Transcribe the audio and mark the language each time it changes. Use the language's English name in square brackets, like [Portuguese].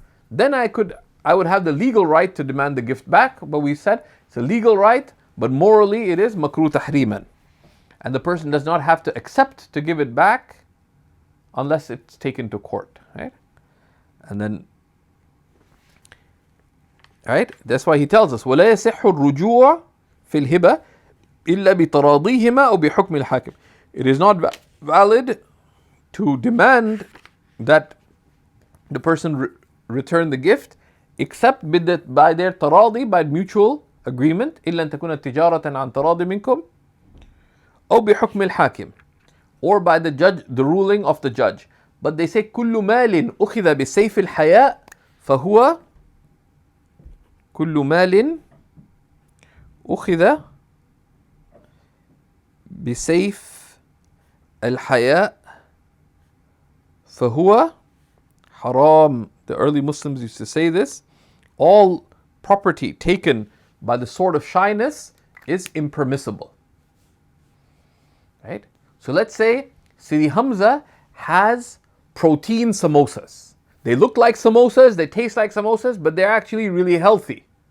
[English] Then I would have the legal right to demand the gift back, but we said it's a legal right, but morally it is makruh tahriman. And the person does not have to accept to give it back unless it's taken to court, right? And then, right? That's why he tells us, [Arabic] وَلَا يَصِحُّ الرُّجُوعُ فِي الْهِبَةِ إِلَّا بِتَرَاضِيهِمَا أو بِحُكْمِ الْحَاكِمِ. [English] It is not valid to demand that the person return the gift except by their taradi, by mutual agreement. [Arabic] إلا أن تكون تجارة عن تراض منكم أو بحكم الحاكم, [English] or by the judge, the ruling of the judge. But they say [Arabic] كل مال أخذ بسيف الحياء فهو كل مال أخذ بسيف الحياء فهو حرام. [English] The early Muslims used to say this. All property taken by the sword of shyness is impermissible. Right? So let's say Sidi Hamza has protein samosas. They look like samosas, they taste like samosas, but they're actually really healthy.